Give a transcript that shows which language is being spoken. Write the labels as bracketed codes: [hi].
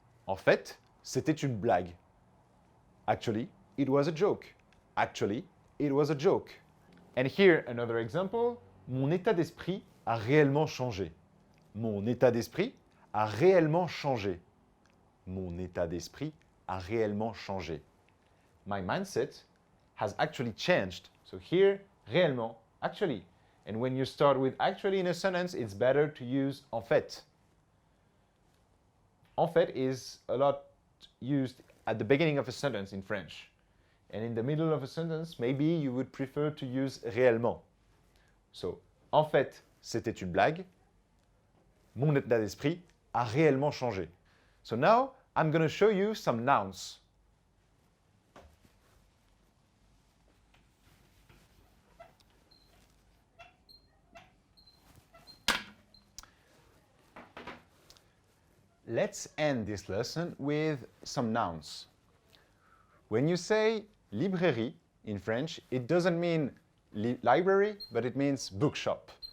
[fr] En fait, c'était une blague. [en] Actually, it was a joke. Actually, it was a joke. And here, another example. [fr] Mon état d'esprit a réellement changé. Mon état d'esprit a réellement changé. Mon état d'esprit a réellement changé. [en] My mindset has actually changed. So here, réellement, actually. And when you start with actually in a sentence, it's better to use en fait. En fait is a lot used at the beginning of a sentence in French. And in the middle of a sentence, maybe you would prefer to use réellement. So, [fr] en fait, c'était une blague. Mon état d'esprit a réellement changé. [en] So now, I'm going to show you some nouns. Let's end this lesson with some nouns. When you say librairie in French, it doesn't mean library, but it means bookshop.